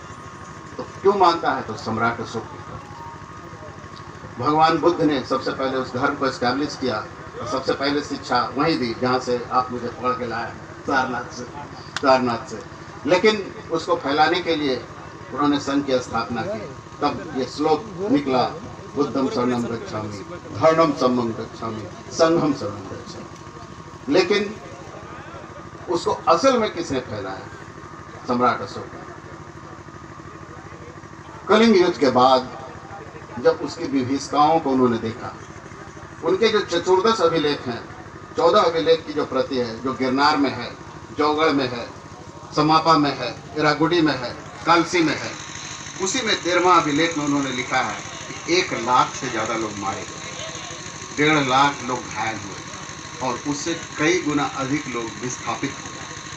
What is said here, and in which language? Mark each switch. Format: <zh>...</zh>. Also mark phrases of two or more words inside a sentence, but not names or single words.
<hi>तो क्यों मानता है? तो सम्राट अशोक की तरह। भगवान बुद्ध ने सबसे पहले उस धर्म को एस्टैब्लिश किया और सबसे पहले शिक्षा वहीं दी जहाँ से आप मुझे पकड़ के लाए, सारनाथ से। लेकिन उसको फैलाने के लिए उन्होंने संघ की स्थापना की। तब ये श्लोक निकला,</hi> <pi>बुद्धम शरणम गच्छामि, धर्मम सम्मम गच्छामि, संघम शरणम गच्छामि।</pi> <hi>लेकिन उसको असल में किसने फैलाया? सम्राट अशोक। कलिंग युद्ध के बाद जब उसकी विभीषिकाओं को उन्होंने देखा, उनके जो 14 अभिलेख हैं, 14 अभिलेख की जो प्रति है, जो गिरनार में है, जौगढ़ में है, समापा में है, इरागुडी में है, कालसी में है, उसी में 13वां अभिलेख में उन्होंने लिखा है कि 1 लाख से ज़्यादा लोग मारे गए, 1.5 लाख लोग घायल हुए और उससे कई गुना अधिक लोग विस्थापित हो गए।</hi>